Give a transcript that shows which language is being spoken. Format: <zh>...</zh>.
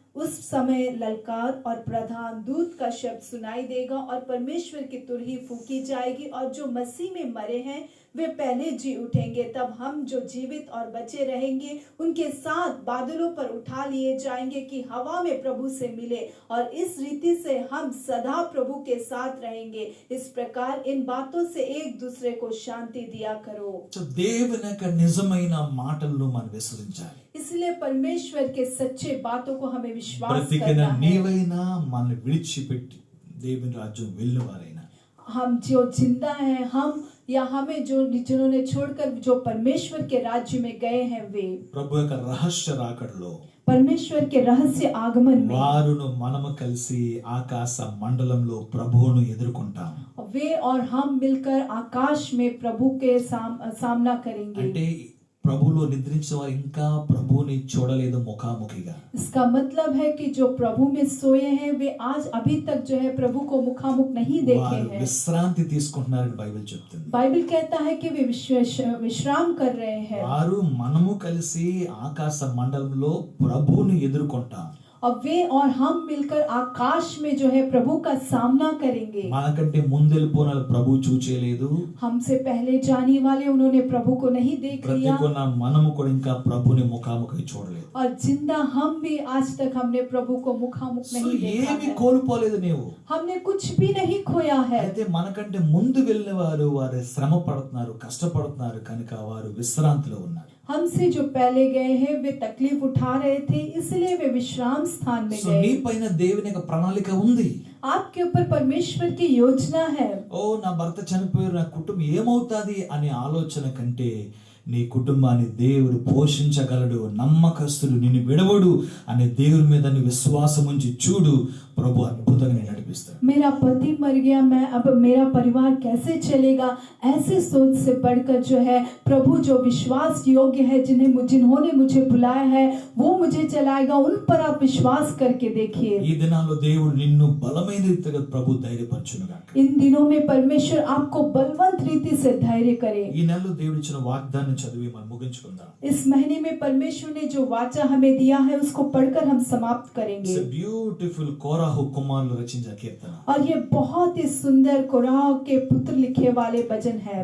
<hi>उस समय ललकार और प्रधान दूत का शब्द सुनाई देगा और परमेश्वर की तुरही फूकी जाएगी, और जो मसीह में मरे हैं वे पहले जी उठेंगे। तब हम जो जीवित और बचे रहेंगे उनके साथ बादलों पर उठा लिए जाएंगे कि हवा में प्रभु से मिले, और इस रीति से हम सदा प्रभु के साथ रहेंगे। इस प्रकार इन बातों से एक दूसरे को शांति दिया करो।</hi> <te>దేవుని యొక్క నిజమైన మాటలను మనం విశ్వసించాలి.</te> <hi>इसलिए परमेश्वर के सच्चे बातों को हमें विश्वास</hi> <te>బ్రతికిన</te> <hi>करना है।</hi> <te>నీవైనా మన విడిచిపెట్టి దేవుని రాజ్యం వెళ్ళువారైనా,</te> <hi>हम जो जिंदा हैं, हम या हमें जिन्होंने छोड़कर जो परमेश्वर के राज्य में गए हैं, वे</hi> <te>ప్రభు యొక్క రహస్య రాకడలో</te> <hi>परमेश्वर के रहस्य आगमन में</hi> <te>వారును మనము కలిసి ఆకాశ మండలంలో ప్రభువును ఎదుర్కొంటాం.</te> <hi>वे और हम मिलकर आकाश में प्रभु के सामना करेंगे।</hi> <te>అంటే ప్రభువులో నిద్రించిన వారు ఇంకా ప్రభువుని చూడలేదు ముఖాముఖిగా.</te> <hi>इसका मतलब है कि जो प्रभु में सोए हैं वे आज अभी तक जो है प्रभु को मुखामुख नहीं देखे हैं।</hi> <te>విశ్రాంతి తీసుకుంటున్నారని బైబిల్ చెప్తుంది.</te> <hi>बाइबल कहता है कि वे विश्राम कर रहे हैं।</hi> <te>వారు మనము కలిసి ఆకాశ మండలంలో ప్రభువుని ఎదుర్కొంటాం.</te> <hi>और वे और हम मिलकर आकाश में जो है प्रभु का सामना करेंगे।</hi> <te>మనకంటే ముందెళ్ళిపోయిన ప్రభు చూచేలేదు.</te> <hi>हमसे पहले जाने वाले उन्होंने प्रभु को नहीं देख लिया,</hi> <te>బ్రతికున్న మనము కూడా ఇంకా ప్రభుని ముఖాముఖి చూడలేదు.</te> <hi>और जिंदा हम भी आज तक हमने प्रभु को मुखामुख नहीं देखा</hi> <te>ఏమీ</te> <hi>है।</hi> <te>కోల్పోలేదు నీవు.</te> <hi>हमने कुछ भी नहीं खोया है।</hi> <te>అయితే మనకంటే ముందు వెళ్ళిన వారు శ్రమ పడుతున్నారు, కష్టపడుతున్నారు కనుక వారు విశ్రాంతిలో ఉన్నారు.</te> <hi>हमसे जो पहले गए हैं वे तकलीफ उठा रहे थे, इसलिए वे विश्राम स्थान में సో गए।</hi> <te>నీ పైన దేవుని యొక్క ప్రణాళిక ఉంది.</te> <hi>आपके ऊपर परमेश्वर की योजना है।</hi> <te>ఓ నా భర్త చనిపోయారు, నా కుటుంబం ఏమవుతాది అనే ఆలోచన కంటే నీ కుటుంబాన్ని దేవుడు పోషించగలడు, నమ్మకస్తుడు, నిన్ను విడవడు అనే దేవుని మీద విశ్వాసం ఉంచి చూడు, ప్రభు అద్భుతంగా నడిపిస్తాడు.</te> <hi>मेरा पति मर गया, मैं अब मेरा परिवार कैसे चलेगा, ऐसे सोच से बढ़कर जो है प्रभु जो विश्वास योग्य है, जिन्होंने मुझे बुलाया है वो मुझे चलाएगा। उन पर आप विश्वास करके देखिए।</hi> <te>ఈ దినాల్లో దేవుడు నిన్ను బలమైన రీతిగా ప్రభు ధైర్యపరచునుగాక.</te> <hi>इन दिनों में परमेश्वर आपको बलवंत रीति से धैर्य करे।</hi> <te>ఈ నెలలో దేవుడు ఇచ్చిన వాగ్దానం చదివి మనం ముగించుకుందాం.</te> <hi>इस महीने में परमेश्वर ने जो वाचा हमें दिया है उसको पढ़कर हम समाप्त करेंगे।</hi> <en>It's a beautiful</en> <te>కోరాహు కుమారులు రచించిన కీర్తన.</te> <hi>और ये बहुत ही सुंदर कोराह के पुत्र लिखे वाले भजन है।</hi>